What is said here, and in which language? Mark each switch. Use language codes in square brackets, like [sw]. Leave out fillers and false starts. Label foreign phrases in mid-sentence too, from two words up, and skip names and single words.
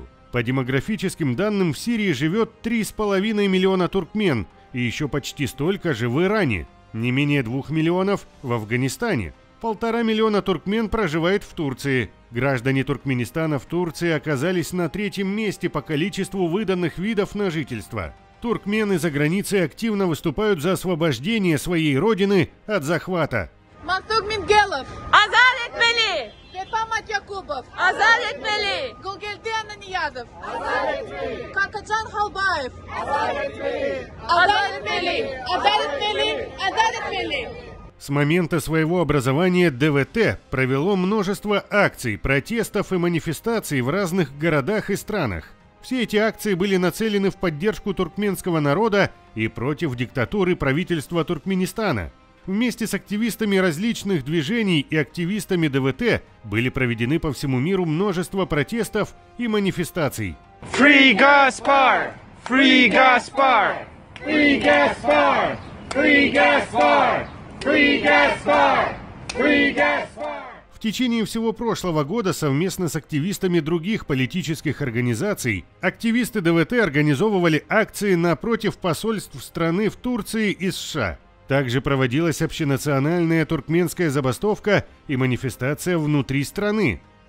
[ru] По демографическим данным, в Сирии живет 3,5 миллиона туркмен, и еще почти столько же в Иране, не менее 2 миллионов в Афганистане. 1,5 миллиона туркмен проживает в Турции. Граждане Туркменистана в Турции оказались на 3-м месте по количеству выданных видов на жительство. Туркмены за границей активно выступают за освобождение своей родины от захвата. Мактук Мингелов, Азат Этмели, Бепамат Якубов, Азат Этмели, Гулгельден Аниязов, Азат Этмели, Какаджан Халбаев, Азат Этмели, Азат Этмели, Азат Этмели, Азат Этмели. С момента своего образования ДВТ провело множество акций, протестов и манифестаций в разных городах и странах. Все эти акции были нацелены в поддержку туркменского народа и против диктатуры правительства Туркменистана. Вместе с активистами различных движений и активистами ДВТ были проведены по всему миру множество протестов и манифестаций. [en] Free Gaspar! Free Gaspar! Free Gaspar! Free Gaspar! Free Gaspar! Free Gaspar! [ru] В течение всего прошлого года совместно с активистами других политических организаций активисты ДВТ организовывали акции напротив посольств страны в Турции и США. Также проводилась общенациональная туркменская забастовка и манифестация внутри страны.